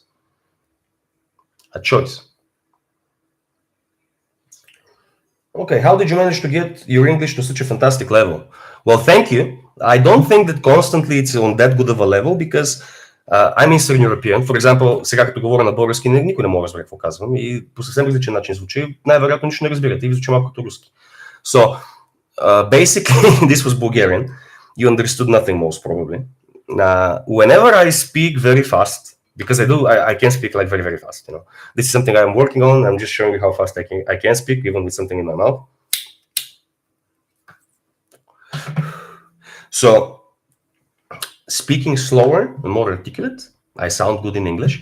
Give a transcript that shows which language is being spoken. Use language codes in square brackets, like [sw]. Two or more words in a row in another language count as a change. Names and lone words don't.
[en] A choice. Okay, how did you manage to get your English to such a fantastic level? Well, thank you. I don't think that constantly it's on that good of a level, because I'm Eastern European. For example, [bg] сега като говоря на български, никой не може да разбере какво казвам и по съвсем различен начин звучи. Най-вероятно нищо не разбирате и звучи малко като руски. [en] So, basically, this was Bulgarian. You understood nothing most probably. Whenever I speak very fast, because I can speak like very, very fast. This is something I'm working on. I'm just showing you how fast I can speak, even with something in my mouth. So, speaking slower and more articulate, I sound good in English.